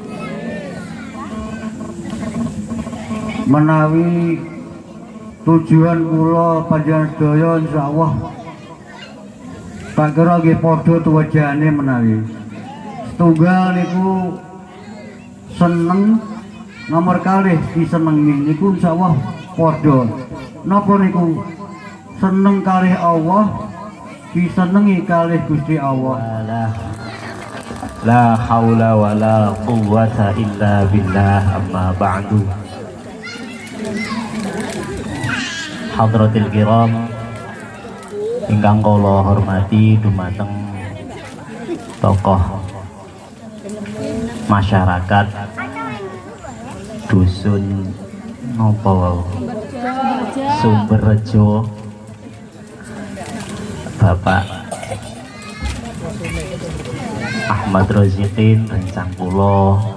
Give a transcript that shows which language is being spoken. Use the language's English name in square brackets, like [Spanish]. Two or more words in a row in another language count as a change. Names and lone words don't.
[Javanese] Menawi tujuan kula panjenengan sedaya insyaallah tak kira nggih padha tuwajane menawi setunggal niku seneng, nomor kalih disenengi niku insyaallah padha napa niku seneng kalih Allah disenengi kalih Gusti Allah. [Arabic] لا حول ولا قوة إلا بالله أما بعد. حضرة الكرام, [Javanese] ingkang kula hormati dumateng tokoh masyarakat dusun napa wau Sumberrejo, Bapak Ahmad Rozikin rencang kula,